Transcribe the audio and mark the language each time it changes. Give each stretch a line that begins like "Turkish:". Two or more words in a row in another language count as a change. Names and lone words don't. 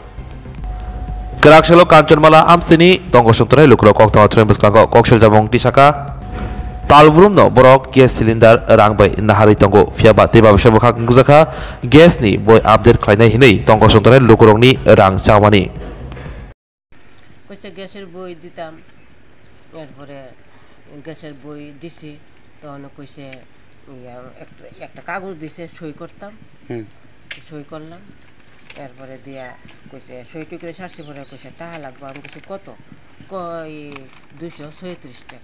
Kok Borok: Karaksalo Kanchanmala amsini tongko sontonai lukurok kokta thren buskango koksha jamong tisaka Talburum no borok
English: gas cylinder
Kok Borok: rangbai nahari tongo fiaba teba besa bukhak ngujaka gas ni boy update khlainai hinai tongko sontonai lukurokni rang chamani
Bangla: কইছে গ্যাসের বই দিতাম এরপরে গ্যাসের বই দিছি তখন কইছে একটা কাগজ দিছে সই করতাম সই করলাম এরপরে দিয়া কইছে সই টুকরে সারছি পরে কইছে টাকা লাগবে আমি কইছি কত কই 236 টাকা